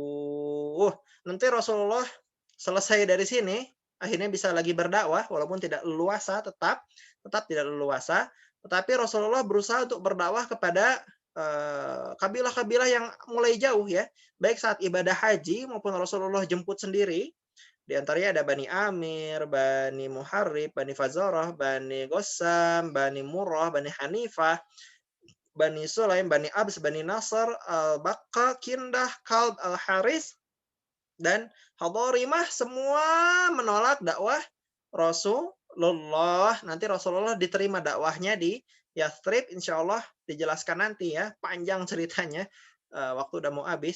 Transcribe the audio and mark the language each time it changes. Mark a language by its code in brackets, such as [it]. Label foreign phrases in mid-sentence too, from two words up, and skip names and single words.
[id] Nanti Rasulullah selesai dari sini, akhirnya bisa lagi berdakwah walaupun tidak leluasa, tetap tidak leluasa, tetapi Rasulullah berusaha untuk berdakwah kepada kabilah-kabilah yang mulai jauh ya, baik saat ibadah haji maupun Rasulullah jemput sendiri. Di antaranya ada Bani Amir, Bani Muharrib, Bani Fazarah, Bani Ghassam, Bani Murrah, Bani Hanifah, Bani Sulaim, Bani Abs, Bani Nasr, Al-Baqqa, Kindah, Kalb, Al-Haris, dan Hadarimah, semua menolak dakwah Rasulullah. Nanti Rasulullah diterima dakwahnya di Yathrib, [ar] إن شاء الله [id] dijelaskan nanti ya, panjang ceritanya, waktu udah mau habis.